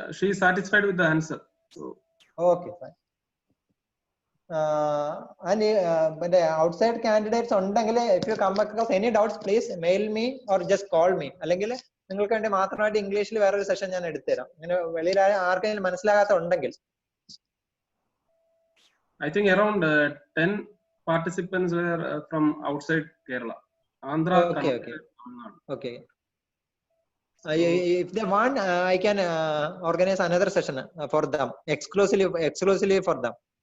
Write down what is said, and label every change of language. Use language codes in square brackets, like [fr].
[en] She is satisfied with the answer. So. Okay, fine. And the outside candidates [ml] ഉണ്ടെങ്കിൽ, [en] if you come across any doubts, please mail me or just call me. [ml] അല്ലെങ്കിൽ നിങ്ങൾക്ക് വേണ്ടി മാത്രമായിട്ട് ഇംഗ്ലീഷിൽ വേറൊരു session ഞാൻ എടുത്തുതരാം. ഇങ്ങനെ വെളിയിൽ ആർക്കെങ്കിലും മനസ്സിലാകാത്ത ഉണ്ടെങ്കിൽ. [en] I think around 10 participants were from outside Kerala. Andhra. Okay, okay. Okay. If they want, I can organize another session for them, exclusively for them.